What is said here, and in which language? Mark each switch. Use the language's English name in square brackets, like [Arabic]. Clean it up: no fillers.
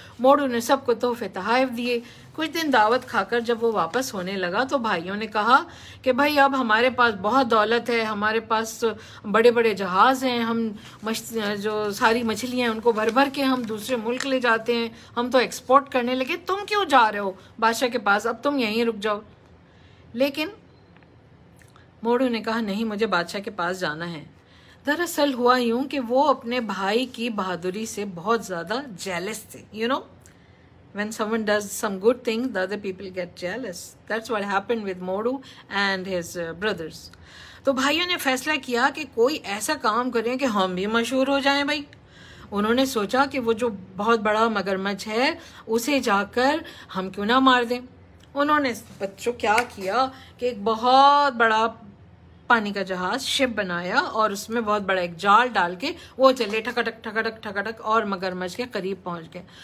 [Hindi] मोरू ने सबको तोहफे तहाइफ दिए। कुछ दिन दावत खाकर जब वो वापस होने लगा तो भाइयों ने कहा कि भाई अब हमारे पास बहुत दौलत है, हमारे पास बड़े बड़े जहाज हैं, हम जो सारी मछलियां हैं उनको भर भर के हम दूसरे मुल्क ले जाते हैं, हम तो एक्सपोर्ट करने लगे, तुम क्यों जा रहे हो बादशाह के पास, अब तुम यहीं रुक जाओ। लेकिन मोरू ने कहा नहीं, मुझे बादशाह के पास जाना है। दरअसल हुआ यूं कि वो अपने भाई की बहादुरी से बहुत ज्यादा जेलस थे। [English] You know, when someone does some good thing, the other people get jealous. That's what happened with Moru and his brothers. [Hindi] तो भाइयों ने फैसला किया कि कोई ऐसा काम करें कि हम भी मशहूर हो जाएं भाई। उन्होंने सोचा कि वो जो बहुत बड़ा मगरमच्छ है उसे जाकर हम क्यों ना मार दें। उन्होंने बच्चों क्या किया कि एक बहुत बड़ा पानी का जहाज शिप बनाया और उसमें बहुत बड़ा एक जाल डाल के वो चले ठकटक ठकटक ठकटक और मगरमच्छ के करीब पहुंच गए।